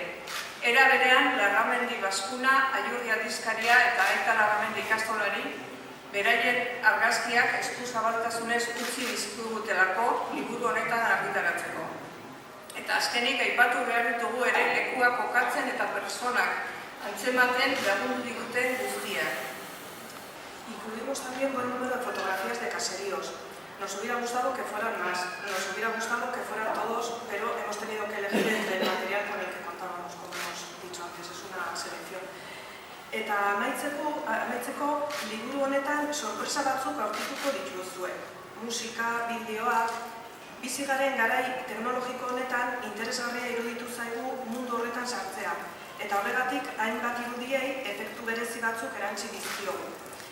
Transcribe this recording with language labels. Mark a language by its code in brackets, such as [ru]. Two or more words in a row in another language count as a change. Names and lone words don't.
[eu] Era berean, Larramendi Baskuna, Aiurri Aldizkaria eta Aita Larramendi ikastolari, beraien argazkiak eskuzabaltasunez utzi dizkigutelako liburu honetan argitaratzeko. Eta azkenik aipatu behar ditugu ere lekuak kokatzen eta personak antzematen lagundu diguten guztiak. [es] Incluimos también buen número de fotografías de caseríos. Nos hubiera gustado que fueran más, nos hubiera gustado que fueran todos, pero hemos tenido que elegir entre el material con el que contábamos, como hemos dicho antes, es una selección. [eu] Eta amaitzeko liburu honetan sorpresa batzuk aurkituko dituzue. Musika, bideoak, bizi garen garai teknologiko honetan interesgarria iruditu zaigu mundu horretan sartzea, eta horregatik hainbat irudiei efektu berezi batzuk erantsi dizkiogu.